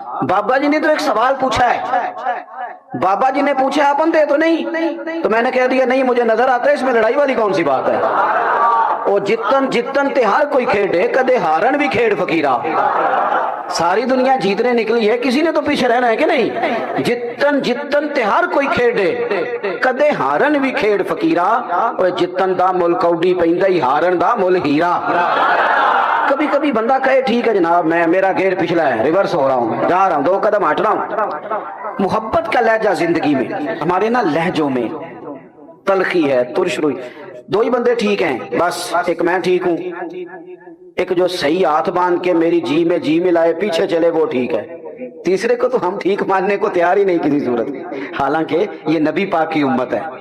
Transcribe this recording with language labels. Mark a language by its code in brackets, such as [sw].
[ur] بابا جی نے تو ایک سوال پوچھا ہے. بابا جی نے پوچھا آپ اندھے تو نہیں, تو میں نے کہہ دیا نہیں مجھے نظر آتا ہے. اس میں لڑائی والی کون سی بات ہے؟ [pa] او جتن جتن تے ہر کوئی کھیڑے, کدے ہارن بھی کھیڑ فقیرہ. [ur] ساری دنیا جیتنے نکلی ہے, کسی نے تو پیچھے رہنا ہے کہ نہیں. [pa] جتن جتن تے ہر کوئی کھیڑے, کدے ہارن بھی کھیڑ فقیرہ. او جتن دا مل کوڈی پیندا ہی, ہارن دا مل ہیرا. [ur] کبھی کبھی بندہ کہے ٹھیک ہے جناب میں میرا گیئر پچھلا ہے, ریورس ہو رہا ہوں, جا رہا ہوں, 2 قدم ہٹ رہا ہوں. محبت کا لہجہ زندگی میں, ہمارے نا لہجوں میں تلخی ہے, ترش روئی. دو ہی بندے ٹھیک ہیں بس، ایک میں ٹھیک ہوں، ایک جو صحیح ہاتھ باندھ کے میری جی میں جی ملائے پیچھے چلے وہ ٹھیک ہے، تیسرے کو تو ہم ٹھیک ماننے کو تیار ہی نہیں کسی صورت میں، حالانکہ یہ نبی پاک کی امت ہے،